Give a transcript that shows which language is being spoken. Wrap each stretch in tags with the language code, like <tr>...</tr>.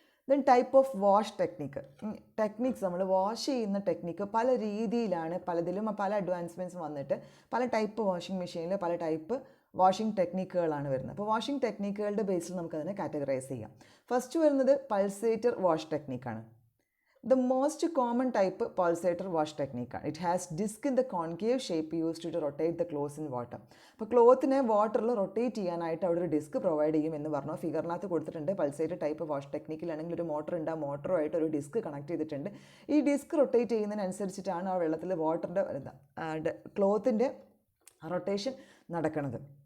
<en>then type of wash techniques</en> <ml>നമ്മൾ wash ചെയ്യുന്ന technique പല രീതിയിലാണ്, പലതിലും പല അഡ്വാൻസ്മെൻറ്റ്സ് വന്നിട്ട് പല ടൈപ്പ് വാഷിംഗ് മെഷീനിൽ പല ടൈപ്പ് വാഷിംഗ് ടെക്നിക്കുകളാണ് വരുന്നത്. അപ്പോൾ വാഷിംഗ് ടെക്നിക്കുകളുടെ ബേസിൽ നമുക്കതിനെ കാറ്റഗറൈസ് ചെയ്യാം. ഫസ്റ്റ് വരുന്നത് pulsator wash ടെക്നിക്കാണ്.</ml> <en>The most common type pulsator wash technique. It has disc in the concave shape used to rotate the clothes in water.</en> <ml>അപ്പോൾ ക്ലോത്തിനെ വാട്ടറിൽ റൊട്ടേറ്റ് ചെയ്യാനായിട്ട് അവിടെ ഒരു ഡിസ്ക് പ്രൊവൈഡ് ചെയ്യും എന്ന് പറഞ്ഞു. ഫിഗറിനകത്ത് കൊടുത്തിട്ടുണ്ട്. പൾസേറ്റർ ടൈപ്പ് വാഷ് ടെക്നിക്കിലാണെങ്കിൽ ഒരു മോട്ടർ ഉണ്ട്, ആ മോട്ടറുമായിട്ട് ഒരു ഡിസ്ക് കണക്ട് ചെയ്തിട്ടുണ്ട്. ഈ ഡിസ്ക് റൊട്ടേറ്റ് ചെയ്യുന്നതിനനുസരിച്ചിട്ടാണ് ആ വെള്ളത്തിൽ വാട്ടറിൻ്റെ ക്ലോത്തിൻ്റെ റൊട്ടേഷൻ നടക്കുന്നത്.</ml>